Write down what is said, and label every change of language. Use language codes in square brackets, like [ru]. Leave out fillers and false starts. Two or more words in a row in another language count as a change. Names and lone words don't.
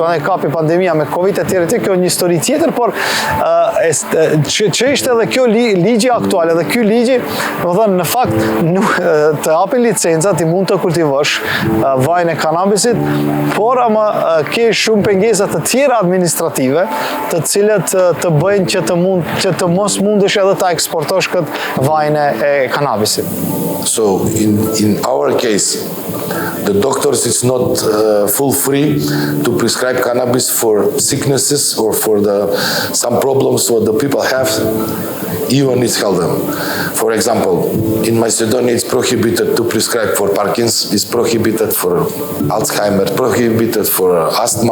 [sq] Prandaj kapi pandemia me Covid e tjerë, kjo një histori tjetër, por që ishte edhe kjo ligji aktual, edhe ky ligji, do thënë në fakt të hapin licenca, ti mund të kultivosh vajin e kanabisit, por ama ke shumë pengesa të tjera administrative, të cilët të bëjnë që të mos mundesh edhe ta eksportosh këtë vajin e kanabisit. [en] So in our case, the doctors is not full free to prescribe cannabis for sicknesses or for some problems what the people have, even it's held them. For example, in Macedonia it's prohibited to prescribe for Parkinson's, it's prohibited for Alzheimer, prohibited for asthma.